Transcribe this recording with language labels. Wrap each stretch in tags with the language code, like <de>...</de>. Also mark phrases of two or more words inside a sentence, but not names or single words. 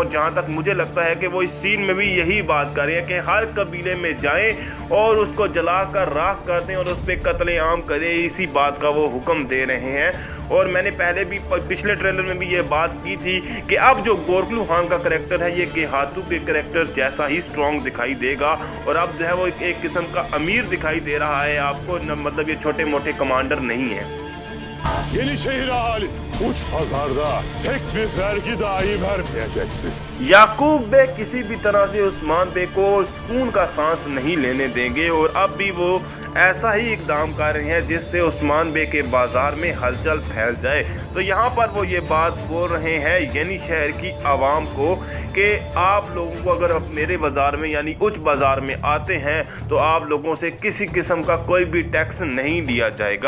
<hi>और जहाँ तक मुझे लगता है कि वो इस सीन में भी यही बात कर रहे हैं कि हर कबीले में जाएं और उसको जलाकर राख कर दें और उस पर कत्लेआम करें, इसी बात का वो हुक्म दे रहे हैं। और मैंने पहले भी पिछले ट्रेलर में भी ये बात की थी कि अब जो गोरखलू खान का करैक्टर है ये गेहातू के करैक्टर्स जैसा ही स्ट्रॉन्ग दिखाई देगा, और अब जो है वो एक किस्म का अमीर दिखाई दे रहा है आपको, मतलब ये छोटे मोटे कमांडर नहीं है।</hi> <tr>Yenişehir ahalisi uç pazarda tek bir vergi dahi vermeyeceksiniz.</tr> <hi>याकूब बे किसी भी तरह से उस्मान बे को सुकून का सांस नहीं लेने देंगे, और अब भी वो ऐसा ही इकदाम कर रहे हैं जिससे उस्मान बे के बाजार में हलचल फैल जाए। तो यहाँ पर वो ये बात बोल रहे हैं यानी शहर की आवाम को कि आप लोगों को अगर मेरे बाज़ार में यानी उच्च बाज़ार में आते हैं तो आप लोगों से किसी किस्म का कोई भी टैक्स नहीं लिया जाएगा।</hi>